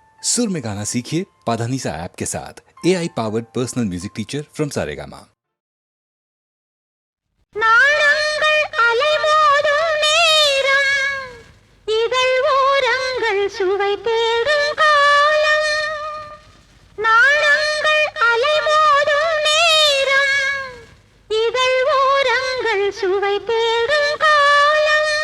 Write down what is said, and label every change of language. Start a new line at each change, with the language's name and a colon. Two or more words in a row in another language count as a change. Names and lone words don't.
Hindi: सुर में गाना सीखिए पाधानीसा ऐप के साथ।
English: AI powered personal music teacher from Saregama.
Tamil: சுவை தேடும் காலம் நாளங்கள் அலைமோதும் நேரம் இதழ் ஓரங்கள் சுவை தேடும் காலம்